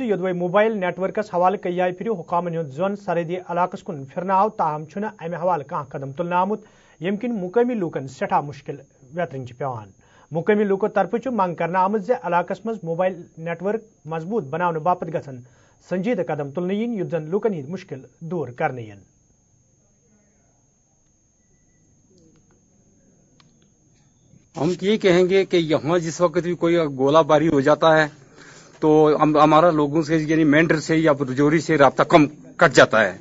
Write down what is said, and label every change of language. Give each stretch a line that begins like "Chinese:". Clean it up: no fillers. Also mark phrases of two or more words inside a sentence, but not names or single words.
Kashmiri: یدوے
English: mobile networks
Kashmiri: حوالہ کئی پھر حکامن ہند زون سرحدی علاقس کن پھرنا آو تاہم امہ حوالہ کھانا قدم تلنے آمت یم کن مقامی لوکن سٹھا مشکل ویترن پیوان. مقامی لوکو طرف منگ کرنا آمت علاقس مز
English: mobile network
Kashmiri: مضبوط بنانے باپت گھن سنجیدہ قدم تلنے ین یتھ زن لوکن ہند مشکل دور کرنے ین.
Urdu: ہم یہ کہیں گے کہ یہاں جس وقت بھی کوئی گولہ باری ہو جاتا ہے تو ہمارا لوگوں سے یعنی مینڈر سے یا رجوری سے رابطہ کم کٹ جاتا ہے.